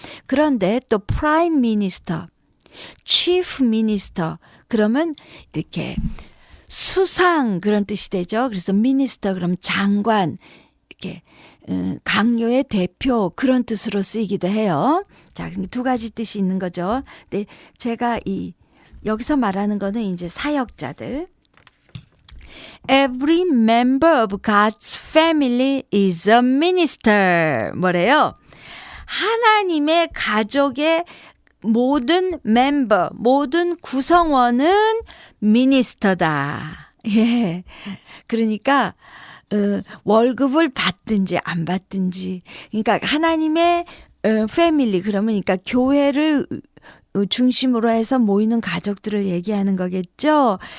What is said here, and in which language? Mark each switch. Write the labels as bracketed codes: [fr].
[ko] 그런데 또 프라임 미니스터, 치프 미니스터 그러면 이렇게 수상 그런 뜻이 되죠. 그래서 미니스터 그럼 장관 이렇게 강요의 대표 그런 뜻으로 쓰이기도 해요. 자, 두 가지 뜻이 있는 거죠. 근데 제가 여기서 말하는 거는 이제 사역자들. [en] Every member of God's family is a minister. [ko] 뭐래요? 하나님의 가족의 모든 멤버, 모든 구성원은 미니스터다. 예. 그러니까 월급을 받든지 안 받든지. 그러니까 하나님의 패밀리 그러면 그러니까 교회를 중심으로 해서 모이는 가족들을 얘기하는 거겠죠.